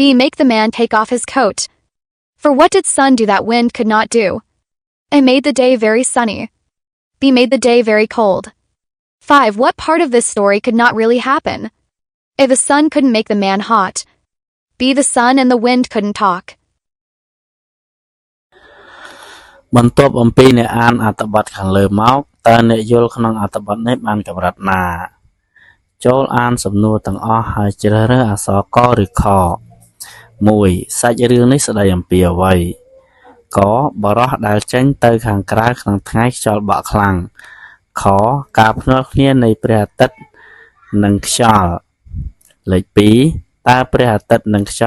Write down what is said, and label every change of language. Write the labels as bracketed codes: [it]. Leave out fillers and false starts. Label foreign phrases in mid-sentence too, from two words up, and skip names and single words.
[en] Make the man take off his coat. For what did Sun do that Wind could not do? A. Made the day very sunny. B. Made the day very cold. 5. What part of this story could not really happen? A. The sun couldn't make the man hot. B. The sun and the wind couldn't talk. [km] បន្ទាប់អំពីអ្នកអានអត្ថបទខាងលើមកតើអ្នកយល់ក្នុងអត្ថបទនេះបានកម្រិតណាចូលអានសំណួរទាំងអស់ហើយជ្រើសរើសអក្សរកឬខ 1. សាច់រឿងនេះស្ដីអំពីអ្វីកបរោះដែលចេញទៅខាងក្រៅក្នុងថ្ងៃខ្យល់បក់ខ្លាំងខការភ្នាល់គ្នានៃព្រះអាទិត្យនិងខ្យល់លេខ2តើព្រះអាទិត្យនិងខ្យ